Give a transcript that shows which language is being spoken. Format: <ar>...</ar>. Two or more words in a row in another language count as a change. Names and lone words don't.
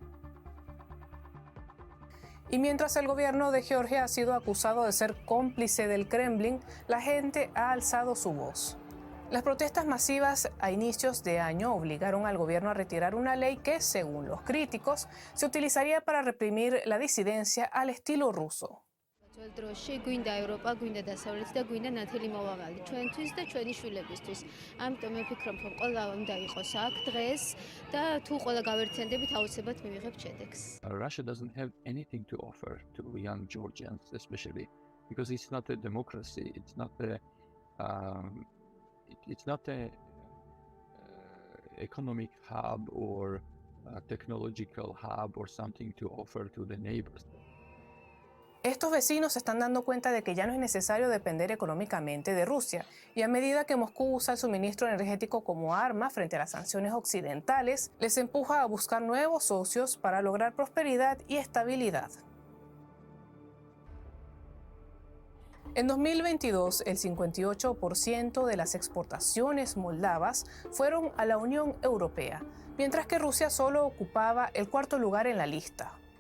<es>Y mientras el gobierno de Georgia ha sido acusado de ser cómplice del Kremlin, la gente ha alzado su voz. Las protestas masivas a inicios de año obligaron al gobierno a retirar una ley que, según los críticos, se utilizaría para reprimir la disidencia al estilo ruso.</es> <ka>დროში გვინდა ევროპა, გვინდა დასავლეთი და გვინდა ნათელი მოვაღალი ჩვენთვის და ჩვენი შვილებისთვის. ამიტომ მე ვფიქრობ, რომ ყველა უნდა იყოს აქ დღეს და თუ ყველა გავერთიანდებით, აუცილებლად მივიღებთ შედეგს.</ka> <en>Russia doesn't have anything to offer to young Georgians, especially because it's not a democracy. It's not a economic hub or a technological hub or something to offer to the neighbors.</en> <es>Estos vecinos se están dando cuenta de que ya no es necesario depender económicamente de Rusia, y a medida que Moscú usa el suministro energético como arma frente a las sanciones occidentales, les empuja a buscar nuevos socios para lograr prosperidad y estabilidad. En 2022, el 58% de las exportaciones moldavas fueron a la Unión Europea, mientras que Rusia solo ocupaba el cuarto lugar en la lista.</es>